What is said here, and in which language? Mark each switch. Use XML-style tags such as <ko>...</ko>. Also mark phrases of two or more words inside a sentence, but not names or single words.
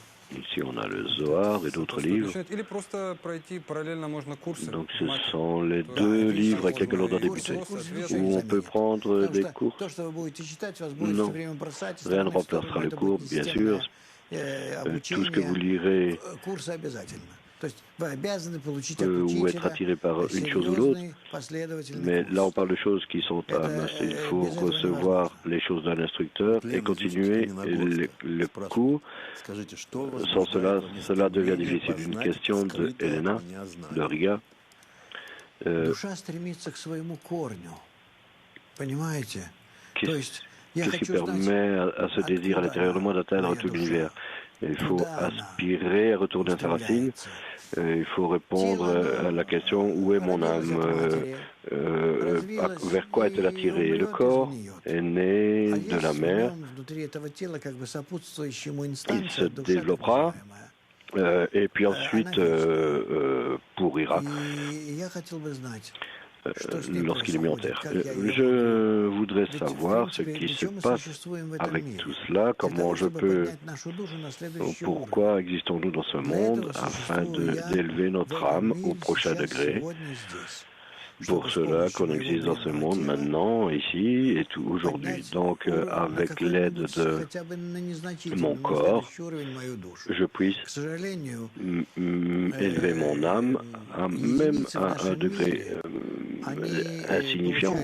<fr>Ici, on a le Zohar et d'autres livres.</fr> <ru>Или просто пройти параллельно можно курсы.</ru> <fr>Donc, ce sont les deux livres avec lesquels on doit débuter. Ou on peut prendre des cours.</fr> <ru>То, что вы будете читать, вас будет</ru> <fr>Non,</fr> <ru>все время бросать.</ru> <fr>rien ne remplacera le cours, bien sûr. Tout ce que vous lirez</fr> <ru>Курсы обязательно. То есть вы обязаны получить</ru> <fr>peut</fr> <ru>от</ru> <fr>ou être</fr> <ru>учителя</ru> <fr>attiré par une chose ou l'autre.</fr> <ru>серьезный, последовательный</ru> <fr>Mais</fr> <ru>курс.</ru> <fr>là, on parle de choses qui sont à masse. Il faut recevoir les choses d'un instructeur et continuer le cours.</fr> <ru>Скажите, что</ru> <fr>Sans cela, cela devient difficile. Une question de Helena, de Riga.</fr> <ru>Душа стремится к своему корню. Понимаете? То есть я</ru> <fr>Qu'est-ce qui</fr> <ru>хочу знать,</ru> <fr>permet à ce désir à l'intérieur de moi d'atteindre</fr> <ru>моя</ru> <fr>tout</fr> <ru>душа,</ru> <fr>l'univers? Il faut</fr> <ru>куда она</ru> <fr>aspirer à retourner à sa racine.</fr> <ru>устремляется.</ru> <fr>Il faut répondre à la question où est mon âme, vers quoi est-elle attirée? Le corps est né</fr> <ru>А</ru> <fr>de</fr> <ru>есть</ru> <fr>la</fr> <ru>в</ru> <fr>mer,</fr> <ru>нем, внутри этого тела, как бы сопутствующая ему</ru> <fr>il</fr> <ru>инстанция,</ru> <fr>se</fr> <ru>душа так</ru> <fr>développera</fr> <ru>называемая.</ru> <fr>et puis ensuite pourrira</fr> <ru>И я хотел бы знать, что с ней</ru> <fr>lorsqu'il est mis en</fr> <ru>происходит,</ru> <fr>terre.</fr> <ru>как я ее</ru> <fr>Je</fr> <ru>могу.</ru> <fr>voudrais</fr> <ru>Ведь, в</ru> <fr>savoir ce</fr> <ru>принципе,</ru> <fr>qui</fr> <ru>для</ru> <fr>se</fr> <ru>чего мы</ru> <fr>passe</fr> <ru>существуем в этом</ru> <fr>avec</fr> <ru>мире?</ru> <fr>tout cela,</fr> <ru>Для</ru> <fr>comment</fr> <ru>того,</ru> <fr>je</fr> <ru>чтобы</ru> <fr>peux,</fr> <ru>поднять нашу душу на следующий уровень.</ru> <fr>pourquoi existons-nous dans ce monde afin d'élever notre âme au prochain degré.</fr> <ru>Сегодня здесь.</ru> <fr>Pour cela qu'on existe dans ce monde maintenant, ici et tout aujourd'hui. Donc, avec l'aide de mon corps, je puisse élever mon âme même à un degré insignifiant.</fr>